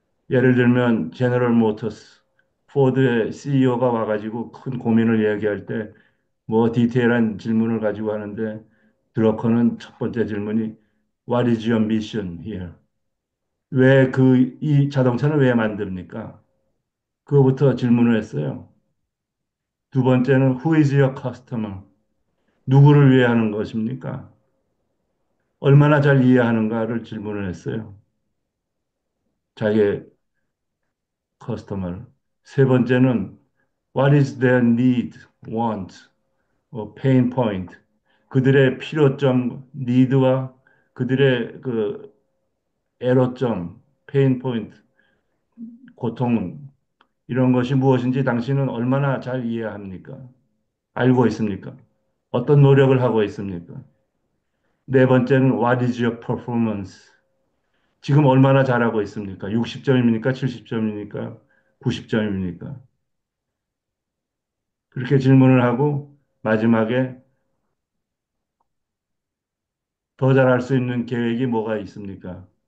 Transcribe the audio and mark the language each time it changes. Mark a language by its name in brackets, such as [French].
[Korean] 예를 들면 제너럴 모터스, 포드의 CEO가 와가지고 큰 고민을 이야기할 때 뭐 디테일한 질문을 가지고 하는데 드러커는 첫 번째 질문이 [English] What is your mission here? [Korean] 왜 이 자동차는 왜 만듭니까? 그거부터 질문을 했어요. 두 번째는 [English] Who is your customer? [Korean] 누구를 위해 하는 것입니까? 얼마나 잘 이해하는가를 질문을 했어요. 자기의 커스터머를. 세 번째는 [English] What is their need, want, pain point? [Korean] 그들의 필요점, 니드와 그들의 그 애로점, pain point, 고통, 이런 것이 무엇인지 당신은 얼마나 잘 이해합니까? 알고 있습니까? 어떤 노력을 하고 있습니까? 네 번째는 [English] What is your performance? [Korean] 지금 얼마나 잘하고 있습니까? 60점입니까? 70점입니까? 90점입니까? 그렇게 질문을 하고 마지막에 더 잘할 수 있는 계획이 뭐가 있습니까?